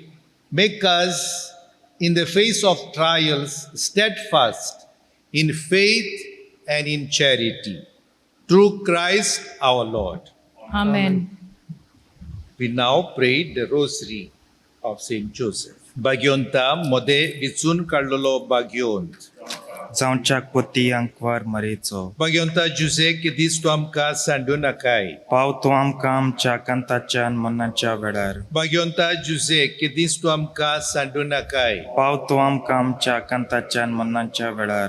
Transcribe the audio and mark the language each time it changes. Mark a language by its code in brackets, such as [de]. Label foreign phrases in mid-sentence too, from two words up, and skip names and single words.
[en] Make us, in the face of trials, steadfast in faith and in charity. Through Christ our Lord. Amen. We now pray the Rosary of Saint Joseph. Bagyon ta mode vitsun karlolo bagyon. [kok] जावच्या कोती अंकवार मरेचो भाग्यवंता जुजे की दीस तूं आमकां सांडू नाकाय पावतो आमकां आमच्या कांताच्या आनी मनाच्या वेळार भाग्यवंता जुजे की दीस तूं आमकां सांडू नाकाय पावतो आमकां आमच्या कांताच्या आनी मनाच्या वेळार